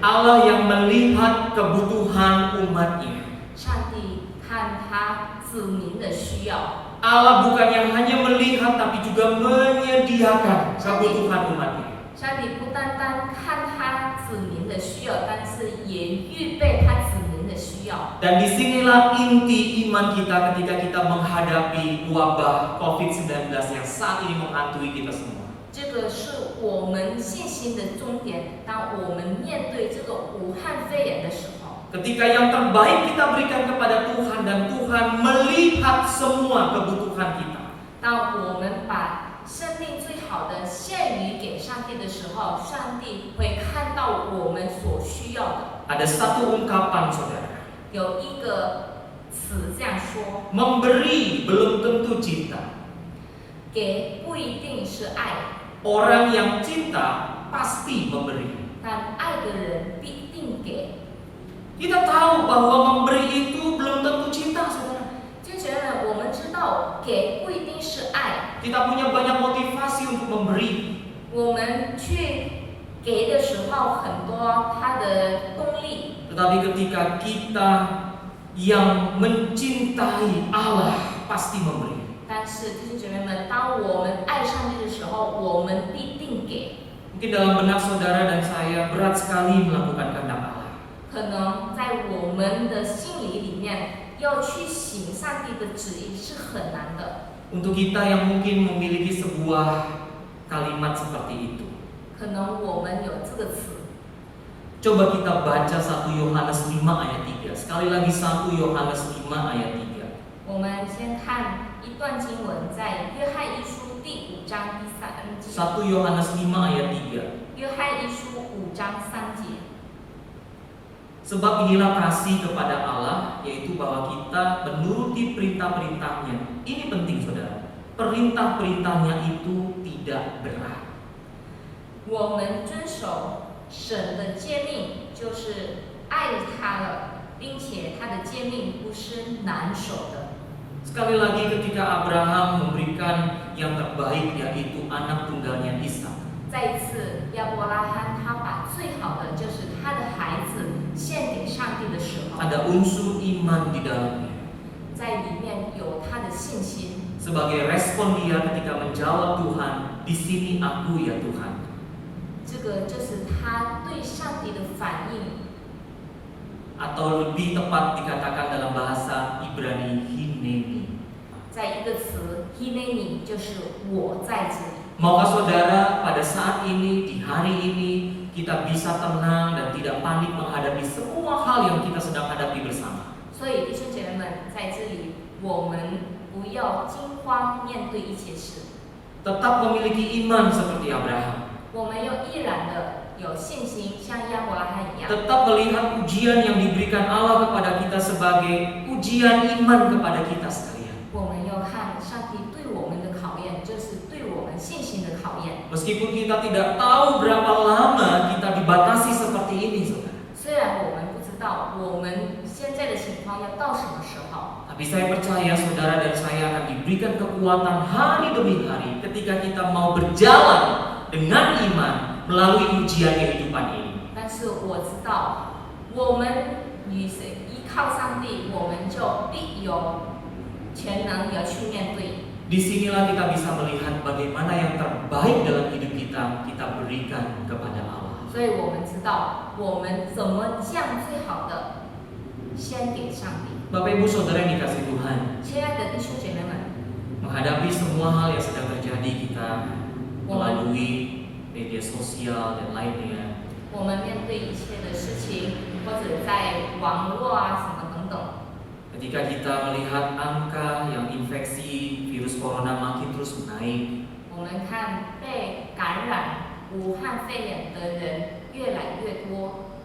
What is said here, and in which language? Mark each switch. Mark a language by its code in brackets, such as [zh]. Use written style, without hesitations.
[id] Allah yang melihat kebutuhan umatnya. [zh] 上帝看他子民的需要。 [id] Allah bukan yang hanya melihat tapi juga menyediakan kebutuhan umatnya. [zh] 上帝不单单看他子民的需要，但是也预备他子民的需要。 [id] Dan disinilah inti iman kita ketika kita menghadapi wabah COVID-19 yang saat ini menghantui kita semua. [zh] 这个是我们信心的终点。当我们面对这个武汉肺炎的时候， [id] Ketika yang terbaik kita berikan kepada Tuhan dan Tuhan melihat semua kebutuhan kita. [zh] 当我们把生命最好的献予给上帝的时候，上帝会看到我们所需要的。 [id] Ada satu ungkapan, saudara. [zh] 有一个词这样说： [id] Memberi belum tentu cinta. [zh] 给不一定是爱， [id] Orang yang cinta pasti memberi. [zh] 但爱的人必定给。 [id] Kita tahu bahwa memberi itu belum tentu cinta, saudara. [zh] 就觉得我们知道给不一定是爱， [id] Kita punya banyak motivasi untuk memberi. [zh] 我们去给的时候很多它的动力。 [id] Tetapi ketika kita yang mencintai Allah pasti memberi. [zh] 但是弟兄姐妹们，当我们爱上帝的时候，我们必定给。 [id] Mungkin dalam benak saudara dan saya berat sekali melakukan kehendak Allah. [zh] 可能在我们的心里面，要去行上帝的旨意是很难的。 [id] Untuk kita yang mungkin memiliki sebuah kalimat seperti itu, [zh] 可能我们有这个词， [id] coba kita baca 1 Yohanes 5 ayat 3. Sekali lagi 1 Yohanes 5 ayat 3. [zh] 我们先看一段经文，在约翰一书第5章第3节。 [id] 1 Yohanes 5 ayat 3. [zh] 约翰一书5章3节。 [id] Sebab inilah kasih kepada Allah, yaitu bahwa kita menuruti perintah-perintahnya. Ini penting, saudara. Perintah-perintahnya itu tidak berat. [zh] 我们遵守神的诫命，就是爱他了，并且他的诫命不是难守的。 [id] Sekali lagi ketika Abraham memberikan yang terbaik yaitu anak tunggalnya Ishak. [zh] 再一次，亚伯拉罕他把最好的就是他的孩子献给上帝的时候， [id] Ada unsur iman di dalamnya. [zh] 在里面有他的信心， [id] Sebagai respon dia ketika menjawab Tuhan, di sini aku ya Tuhan. [zh] 这个就是他对上帝的反应， [id] Atau lebih tepat dikatakan dalam bahasa Ibrani Hineni. [zh] 在一个词 hineni 就是我在这里。 [id] Maukah saudara pada saat ini, di hari ini, kita bisa tenang dan tidak panik menghadapi semua hal yang kita sedang hadapi bersama. [zh] 所以弟兄姐妹们，在这里我们不要惊慌面对一切事， [id] Tetap memiliki iman seperti Abraham. [zh] 我们要毅然的有信心，像亚伯拉罕一样。 [id] Tetap melihat ujian yang diberikan Allah kepada kita sebagai ujian iman kepada kita sekalian. [zh] 我们要看上帝对我们的考验，就是对我们信心的考验。 [id] Meskipun kita tidak tahu berapa lama kita dibatasi seperti ini, saudara. [zh] 虽然我们不知道我们现在的情况要到什么时候， [id] Tapi saya percaya saudara dan saya akan diberikan kekuatan hari demi hari ketika kita mau berjalan dengan iman melalui ujian kehidupan ini. [zh] 但是我知道，我们依靠上帝，我们就必有全能要去面对。 [id] Disinilah kita bisa melihat bagaimana yang terbaik dalam hidup kita berikan kepada Allah. [zh] 所以我们知道我们怎么将最好的先给上帝。 [id] Bapak Ibu Saudara yang dikasihi Tuhan, [zh] 亲爱的弟兄姐妹们， [id] menghadapi semua hal yang sedang terjadi kita melalui media sosial dan lainnya, [zh] 我们面对一切的事情，或者在网络啊什么等等， [id] ketika kita melihat angka yang infeksi virus corona makin terus naik, [zh] 我们看被感染武汉肺炎的人越来越多，